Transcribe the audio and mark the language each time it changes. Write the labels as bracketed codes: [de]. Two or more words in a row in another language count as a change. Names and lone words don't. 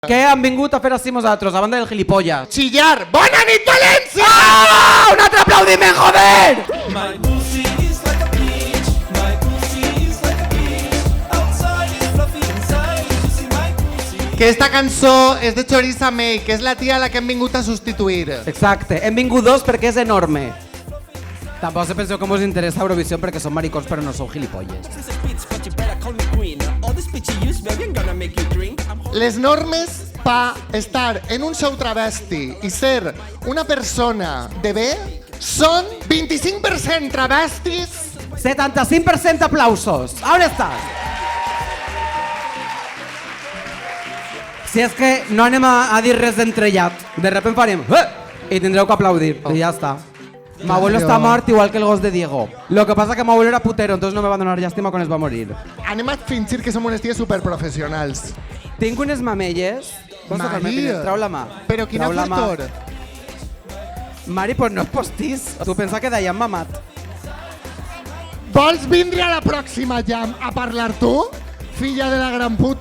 [ca] Què han vingut a fer així nosaltres, a banda del gilipollas? Chillar. ¡Bona nit, València! ¡Ah! ¡Un altre aplaudiment, joder! [en] My pussy is like a peach. My pussy is like a peach. Outside is fluffy inside. You see my pussy. [ca] Que esta cançó és de Choriza May, que és la tia a la que hem vingut a substituir. Exacte, hem vingut dos perquè és enorme. Tampoc se penseu que us interessa Eurovisió perquè són maricons però no sou gilipolles. [en] This is a bitch, but you better call me queen. All this bitch you use, baby, I'm gonna make you drink. [ca] Les normes pa estar en un show travesti i ser una persona de bé són 25% travestis. 75% aplausos. On estàs? Si és que no anem a dir res d'entrellat. De repente farem i tindreu que aplaudir. I ja està. [es] Mi abuelo está [ca] mort igual que el gos de Diego. [es] Lo que pasa que mi abuelo era putero, entonces no me va a [ca] donar llàstima quan es va morir. Anem a fingir que som unes ties superprofessionals. Tinc unes mamelles. Trau la mà. Però quina Trau la mà. fortor. Mari, pues no és postís. Tu pensa que d'allà hem mamat. Vols vindre a la pròxima jam a parlar tu, filla de la gran puta?